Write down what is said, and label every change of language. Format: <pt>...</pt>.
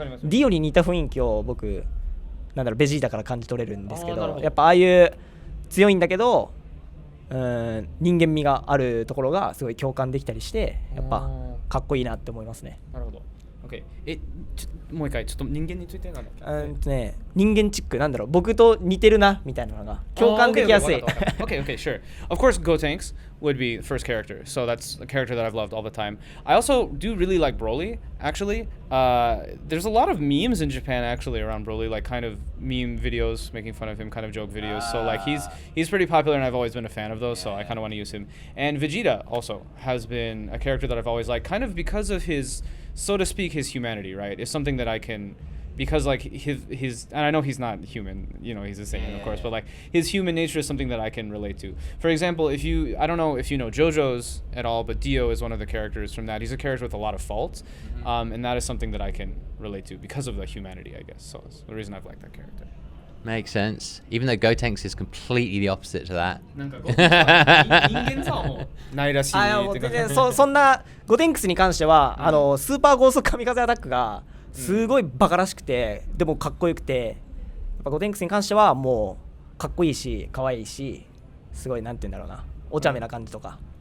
<ja>ディオに似た雰囲気を僕なんだろう、ベジータから感じ取れるんですけど、やっぱああいう強いんだけど人間味があるところがすごい共感できたりして、やっぱかっこいいなって思いますね。なるほど。OK。もう一回ちょっと人間についてなんだっけ？人間チックなんだろう、僕と似てるなみたいなのが共感できやすい。</ja> <en>Okay, sure. Of course, Gotenks would be the first character, so that's a character that I've loved all the time. I also do really like Broly. Actually, there's a lot of memes in Japan actually around Broly, like kind of meme videos making fun of him, kind of joke videos. So like he's pretty popular, and I've always been a fan of those. So I kind of want to use him. And Vegeta also has been a character that I've always liked, kind of because of his, so to speak, his humanity. Right, it's something that I can. Because like his and I know he's not human, you know, he's a Saiyan, of course, but like his human nature is something that I can relate to. For example, I don't know if you know JoJo's at all, but Dio is one of the characters from that. He's a character with a lot of faults, and that is something that I can relate to because of the humanity, I guess. So it's the reason I've liked that character. Makes sense. Even though Gotenks is completely the opposite to that.</en> <ja>人間さはもうないらしいって感じ。そんなゴテンクスに関しては、スーパーゴースト神風アタックがすごいバカらしくて、でもかっこよくて、やっぱゴテンクスに関してはもうかっこいいし可愛いし、すごいなんて言うんだろうな、お茶目な感じとか。</ja>